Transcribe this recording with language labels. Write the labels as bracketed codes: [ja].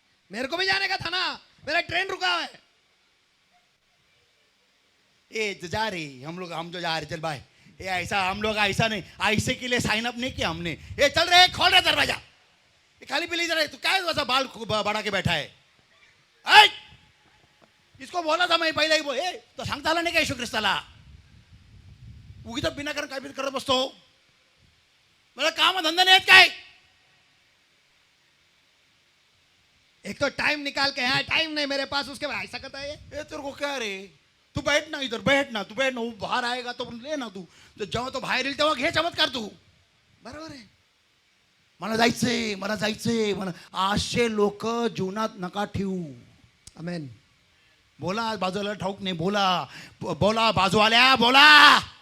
[hi] मेरे को भी जाने का था ना, मेरा ट्रेन रुका है। ए तो जा रही हम जो जा रहे चल भाई, ये ऐसा हम लोग ऐसा नहीं, ऐसे के लिए साइन अप नहीं किया हमने, ये चल रहे खोल रहे दरवाजा, ये खाली पीली जरा, तू क्या वैसा बाल बढ़ा के बैठा है, ऐ! इसको बोला था मैं पहले ही, [mr] तो सांगता आला नाही का येशू ख्रिस्ताला, उगीच विनाकारण काय करत बसतो, मला काम धंदा नाही आहेत काय, [hi] एक तो टाइम निकाल के है, टाइम नहीं मेरे पास, उसके बाद ऐसा करता है ये। ए तेरे को क्या रे, तू बैठ ना इधर, बैठ ना, तू बैठ ना, वो बाहर आएगा तो ले ना, तू तो [mr] जेव्हा तो बाहेर येईल तेव्हा घे चमत्कार तू, बरोबर आहे, मला जायचंय मला, असे लोक जीवनात नका ठेवू। [hi] आमेन। [mr] बोला बाजूला ठाऊक नाही, बोला बोला बाजूवाल्या, बोला